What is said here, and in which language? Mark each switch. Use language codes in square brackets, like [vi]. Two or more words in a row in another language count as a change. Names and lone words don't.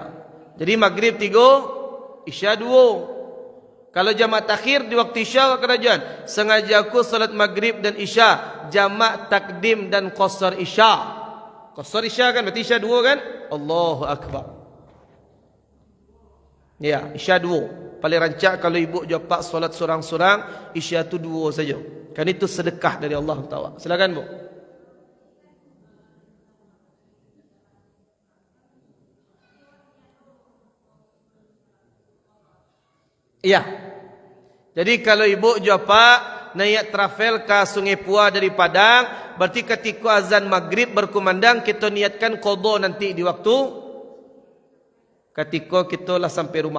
[id] Jadi maghrib 3, isya 2. Kalau jamak takhir di waktu isya kerajuan. Sengaja aku solat maghrib dan isya jamak takdim dan qasar isya. Qasar isya kan berarti isya 2 kan? [ar] الله أكبر. [id] Ya, isya 2. [min] Paling rancak kalau ibu jawab solat sorang-sorang, isya tu 2 saja. [id] Kan itu sedekah dari Allah Taala. Silakan bu. Iya. Jadi kalau ibu jawab naik travel ke Sungai Pua dari Padang, berarti ketika azan maghrib berkumandang kita niatkan qadha nanti di waktu ketika kita lah sampai rumah.